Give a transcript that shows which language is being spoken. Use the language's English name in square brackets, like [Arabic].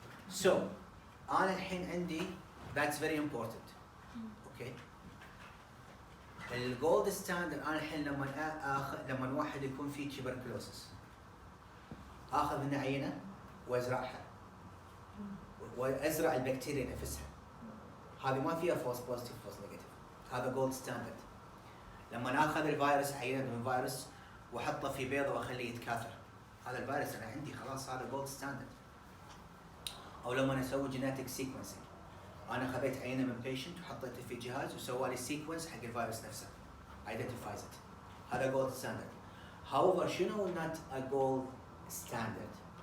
[English] So [Arabic] أنا الحين عندي [English] that's very important. Okay? [Arabic] الجولد ستاندرد انا الحين لما واحد يكون فيه تيبركلوسس اخذ منه عينه وازرعها وازرع البكتيريا نفسها هذه ما فيها فولس بوزيتيف فولس نيجاتيف هذا جولد ستاندرد لما اخذ الفيروس عينه من فيروس واحطه في بيضه واخليه يتكاثر هذا الفيروس انا عندي خلاص هذا جولد ستاندرد او لما اسوي جينيتك سيكونسينج أنا خذيت عينة من patient وحطيته في جهاز وسوى لي sequence حق الفيروس نفسه. [English] Identifies it. [Arabic] هذا [English] gold standard. However, [Arabic] شنو [English] not a gold standard؟